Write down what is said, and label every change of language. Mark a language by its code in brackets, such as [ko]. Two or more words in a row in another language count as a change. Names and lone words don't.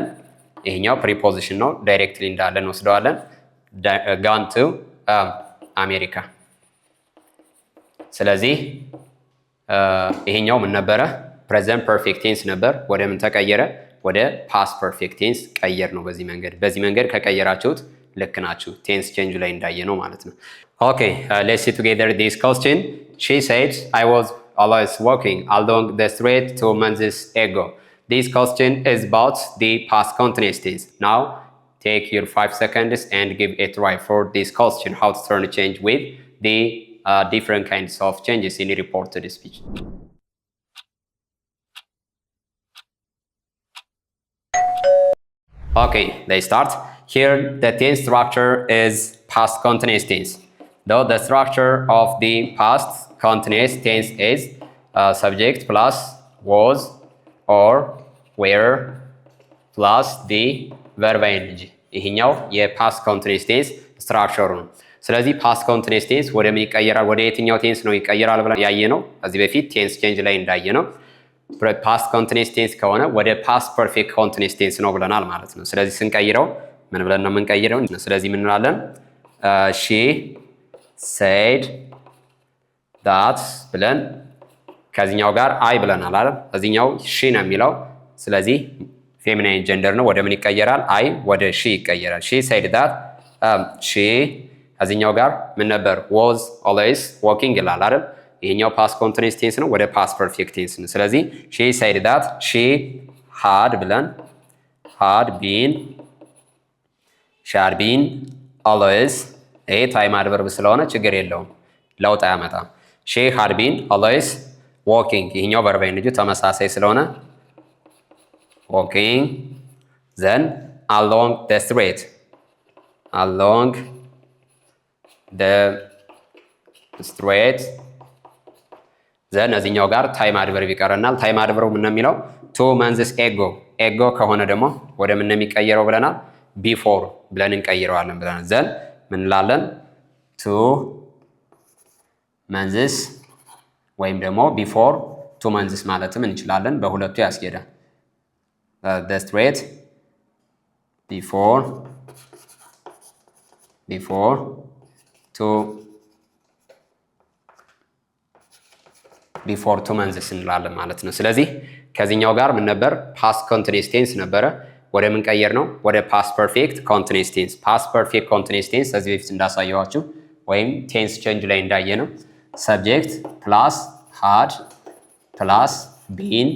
[am] ይሄኛው ፕሪፖዚሽን ነው። ዳይሬክትሊ እንዳለ እንወስደዋለን። [en] gone to America። [am] ስለዚህ ይሄኛው ምን ነበረ? [en] present perfect tense [am] ነበር። ወደ ምን ተቀየረ? ወደ [en] past perfect tense [am] ቀየር ነው። በዚህ መንገድ ከቀየራችሁት ልክ ናችሁ። [en] tense change [am] ላይ እንዳየ ነው ማለት ነው። [en] okay let's see together this [am] question. [en] She said I was always walking along the street 2 months ago. This question is about the past continuous tense. Now take your 5 seconds and give a try for this question. How to turn a change with the different kinds of changes in reported speech. Okay, let's start. Here the tense structure is past continuous tense. Though the structure of the past continuous tense is subject plus was or were plus the verb ing. [am] ይሄኛው የፓስት ኮንቲኒየስ ቴንስ ስትራክቸሩ ነው። ስለዚህ [en] past continuous tense [am] ወደ ምን ይቀየራል? ወደ የትኛው ቴንስ ነው ይቀየራል ብለን ያየ ነው ከዚህ በፊት [en] tense change [am] ላይ እንዳየ ነው። [en] past continuous tense [am] ከሆነ ወደ [en] past perfect continuous tense [am] ነው ብለናል ማለት ነው። ስለዚህ ስንቀይረው ምን ብለን ነው የምንቀይረው? ስለዚህ ምን እንላለን? [en] she said that [am] ብለን ከዚህኛው ጋር አይ ብለናል አይደል? እዚህኛው ሺ ነው የሚለው። ስለዚህ [en] feminine gender [am] ነው። ወደ ምን ይቀየራል? አይ ወደ ሺ ይቀየራል። [en] she said that she [am] እዚህኛው ጋር ምን ነበር? [en] was always walking [am] ይላል አይደል? ይሄኛው [en] past continuous tense [am] ነው፣ ወደ [en] past perfect tense [am] ነው። ስለዚህ [en] she said that she had [am] ብለን had [en] been always [am] ይሄ [en] time adverb [am] ስለሆነ ችግር የለውም፣ ለውጥ አያመጣም። [en] she had been always walking [am] ይሄኛው [en] verb ing [am] ተመሳሳይ ስለሆነ [en] walking then along the street [am] ዘን እዚህኛው ጋር [en] time adverb [am] ይቀረናል። ታይም አድቨርቡ ምን ነው የሚለው? [en] 2 months ago [am] ከሆነ ደግሞ ወደ ምን ነው የሚቀየረው ብለናል? ቢፎር ብለን እንቀይረዋለን ብለናል። ዘን ምን እንላለን? [en] 2 months [am] ወይም ደግሞ [en] before 2 months [am] ማለትም እንችላለን። በሁለቱ ያስኬዳል። [en] the street before 2 months [am] እንላለን ማለት ነው። ስለዚህ ከዚህኛው ጋር ምን ነበር? [en] past continuous tense [am] ነበረ። ወደ ምን ቀየር ነው? ወደ [en] past perfect continuous tense። past perfect continuous tense [am] ከዚህ በፊት እንዳሳየዋችሁ ወይም [en] tense change [am] ላይ እንዳየ ነው [en] subject plus had plus been